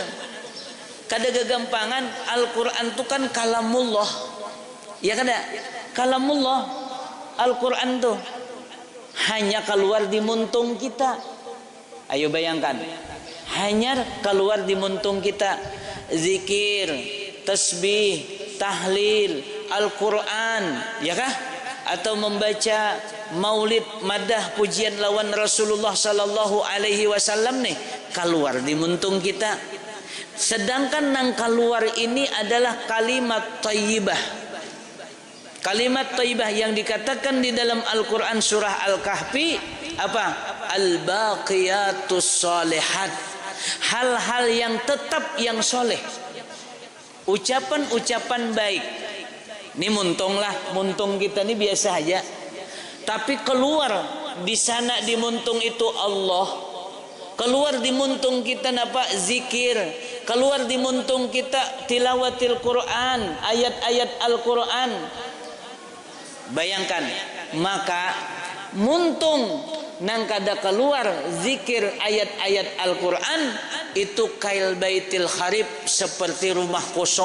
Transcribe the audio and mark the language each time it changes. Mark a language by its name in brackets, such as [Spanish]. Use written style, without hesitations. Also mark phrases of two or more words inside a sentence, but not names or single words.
[Banjar] Kada gagampangan, Al-Quran tu kan kalamullah, ya kada, kalamullah Al-Quran tu hanya keluar di muntung kita. Ayo bayangkan, hanya keluar di muntung kita. Zikir, tasbih, tahlil, Al-Quran, ya kah? Atau membaca maulid, madah, pujian lawan Rasulullah [Arabic] sallallahu alaihi wasallam [Banjar] nih keluar di muntung kita. Sedangkan nang keluar ini adalah kalimat thayyibah. Kalimat thayyibah yang dikatakan di dalam Al-Quran surah Al-Kahfi apa? [Arabic] Al-baqiyatus shalihat, [Banjar] hal-hal yang tetap yang soleh, ucapan-ucapan baik. Ini muntung kita ini biasa aja, tapi keluar di sana di muntung itu Allah, keluar di muntung kita zikir, keluar di muntung kita [Arabic] tilawatil Quran, [Banjar] ayat-ayat Al-Quran. Bayangkan, maka muntung nang kada keluar zikir ayat-ayat Al-Quran itu [Arabic] kail baitil kharib, [Banjar] seperti rumah kosong.